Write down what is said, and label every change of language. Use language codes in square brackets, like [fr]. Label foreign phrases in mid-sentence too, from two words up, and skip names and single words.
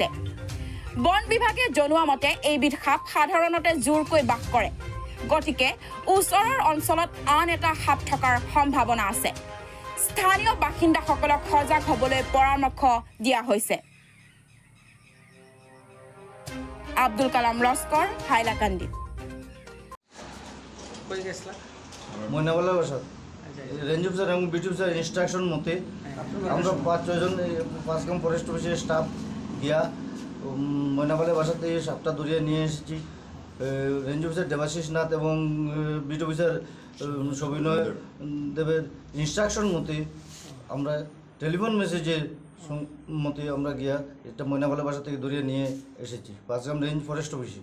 [as] বন বিভাগে জনোৱা মতে এইবিধ সাপ সাধাৰণতে জোৰকৈ বাস কৰে, গতিকে ওচৰৰ অঞ্চলত আন এটা সাপ থকাৰ সম্ভাৱনা আছে। স্থানীয় বাসিন্দাসকলক সজাগ হ'বলৈ পৰামৰ্শ দিয়া হৈছে। আব্দুল কালাম লস্কৰ, হাইলাকান্দি। [bn] মইনাবালা বাসাত [en] range officer [bn] এবং [en] beat officer instruction [bn] মতে আমরা 5-6জন 5 গ্রাম ফরেস্ট অফিসের স্টাফ গিয়া মইনাবালা বাসাতে এই সাপটা ধরিয়ে নিয়ে এসেছি। [en] range officer [bn] দেবাশিস নাথ এবং [en] beat officer [bn] সবিনয় দেবের ইনস্ট্রাকশন মতে আমরা টেলিফোন মেসেজের মতে আমরা গিয়া এটা মইনাবালা বাসা থেকে ধরিয়ে নিয়ে এসেছি 5 গ্রাম রেঞ্জ ফরেস্ট অফিসে।